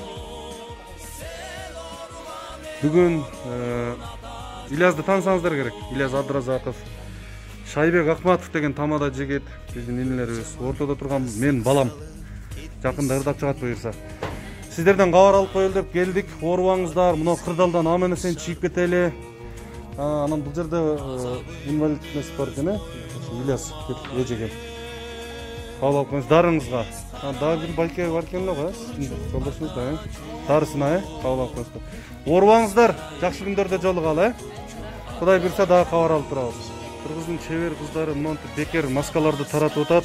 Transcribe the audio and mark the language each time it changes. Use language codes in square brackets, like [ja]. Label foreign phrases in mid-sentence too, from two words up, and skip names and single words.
[ky] Бүгүн Ильязды таанысаңыздар керек. Ильяс Абдразаков, Шайбек Ахматов деген тамада жигит, биздин инелерибиз. Ортодо турган мен балам. Жакында ырдап чыгат буюрса. Сиздерден кабар алып коелу деп келдик. Оорубаңыздар, мына кырдалдан аман эсен чыгып кетели. Анан бул жерде инвалид несі бар екен, Ильяс эжеге. Кабыл алып коюңуз дарыңызга. Дагы бир байке бар экен эле, жолдошуңуз да, Тарысына, кабыл алып коюңуздар. Оорубаңыздар, жакшы күндөрдө жолугалы, Кудай буйрса дагы кабар алып турабыз. Кыргыздын чебер кыздары монтип бекер маскаларды таратып атат.